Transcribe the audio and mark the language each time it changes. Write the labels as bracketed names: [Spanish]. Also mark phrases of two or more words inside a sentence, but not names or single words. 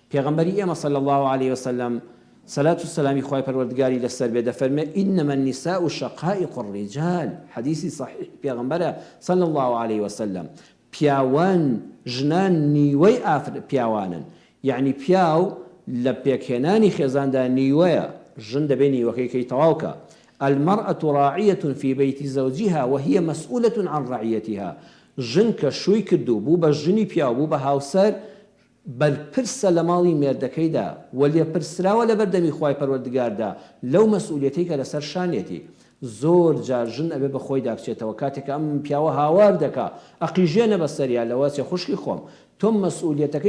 [Central Kurdish] پێغەمبەری ئێمە [Arabic] صلی الله علیه وسلم [Central Kurdish] سەلات و سەلامی خوای پەروەردگاری لەسەر بێ دەفەرمێ [Arabic] ئینەمە النیساء شەقائق الرجال [Central Kurdish] حەدیسی صحیح پێغەمبەرە [Arabic] صلی الله عليه وسلم [Central Kurdish] پیاوان ژنان نیوەی پیاوانن یعنی پیاو لە پێکهێنانی خێزاندا نیوەیە ژن دەبێ نیوەکەی کەی تەواوکە [Arabic] المرأة راعية في بيت زوجها وهي مسؤولة عن رعيتها [Central Kurdish] ژن کە شووی کردو بوو بە ژنی پیاو بوو بە هاوسەر بەرپرسە لە ماڵی مێردەکەیدا و لێپرسراوە لە بەردەمی خوای پەروەردگاردا لەو مەسئولیەتەی کە لەسەر شانێتی زۆر جار ژن ئەبێ بە خۆی دابچێتەوە کاتێک ئەم پیاوە هاوار دەکا ئەقیژێنە بەسەریا لەوە چێ خوشکی خۆم تۆم مەسئولیەتەکەی